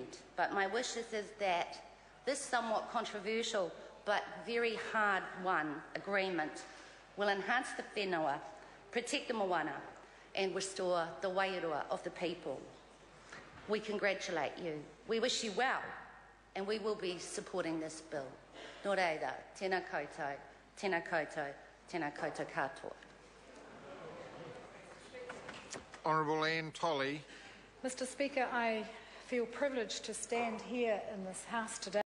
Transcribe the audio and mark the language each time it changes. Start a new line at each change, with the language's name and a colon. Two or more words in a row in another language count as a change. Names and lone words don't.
English: But my wish is that this somewhat controversial but very hard-won agreement will enhance the whenua, protect the moana, and restore the wairua of the people. We congratulate you. We wish you well, and we will be supporting this bill.
Māori: Nō reira, tēnā koutou, tēnā koutou, tēnā koutou katoa.
English: Honourable Anne Tolley. Mr. Speaker, I feel privileged to stand here in this House today